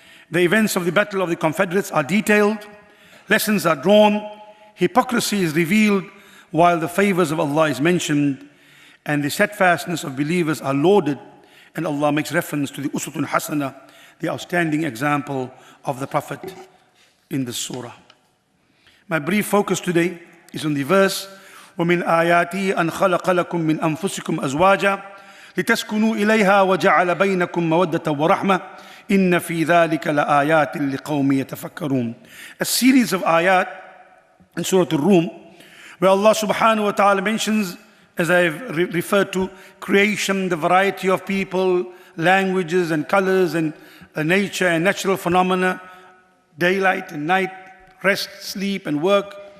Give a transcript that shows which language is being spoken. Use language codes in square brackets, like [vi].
[en] The events of the Battle of the Confederates are detailed, lessons are drawn, hypocrisy is revealed while the favors of Allah is mentioned, and the steadfastness of believers are lauded, and Allah makes reference to the Uswatun Hasana, the outstanding example of the Prophet in this surah. My brief focus today is on the verse, [ar] وَمِنْ آيَاتِهِ أَنْ خَلَقَ لَكُم مِّنْ أَنفُسِكُمْ أَزْوَاجًا لِتَسْكُنُوا إِلَيْهَا وَجَعَلَ بَيْنَكُم مَّوَدَّةً وَرَحْمَةً إِنَّ فِي ذَلِكَ لَآيَاتٍ لِقَوْمٍ يَتَفَكَّرُونَ. [en] A series of ayat in Surah Al-Rum, where Allah subhanahu wa ta'ala mentions, as I've referred to, creation, the variety of people, languages and colors and nature and natural phenomena, daylight and night, rest, sleep and work.